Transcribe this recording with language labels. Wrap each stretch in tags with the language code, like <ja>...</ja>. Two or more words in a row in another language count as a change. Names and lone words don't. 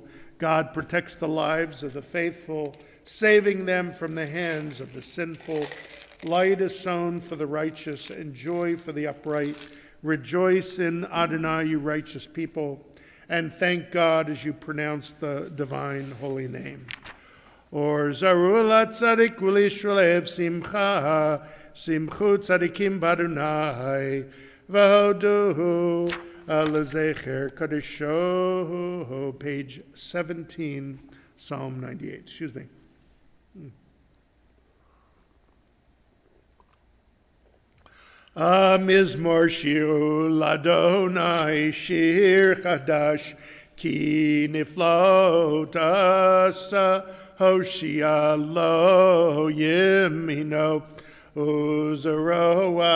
<en>God protects the lives of the faithful, saving them from the hands of the sinful. Light is sown for the righteous and joy for the upright. Rejoice in Adonai, you righteous people, and thank God as you pronounce the divine holy name.</en> <he>אור זרע לצדיק ולישרי לב שמחה, שמחו צדיקים ביהוה, והודו לזכר קדשו,</he> <en>page 17, Psalm 98. Excuse me.</en> <he>מזמור שירו ליהוה שיר חדש כי נפלאות עשה הושיעה לו ימינו וזרוע</he>